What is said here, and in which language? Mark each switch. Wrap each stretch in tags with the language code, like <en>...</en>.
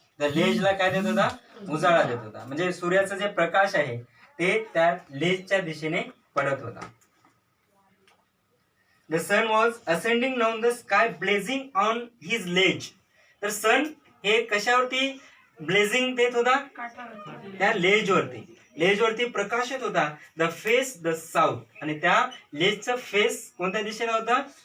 <mr>त्या लेजला काय देत होता? उजाळा देत होता. म्हणजे सूर्याचा जे प्रकाश आहे ते त्या लेजच्या दिशेने पडत होता.</mr> <en>The sun was ascending down the sky, blazing on his ledge.</en> <mr>तर सन हे कशावरती ब्लेझिंग देत होता? त्या लेजवरती प्रकाशित होता.</mr> <en>the face the south,</en> <mr>आणि त्या लेजचा फेस कोणत्या दिशेला होता?</mr>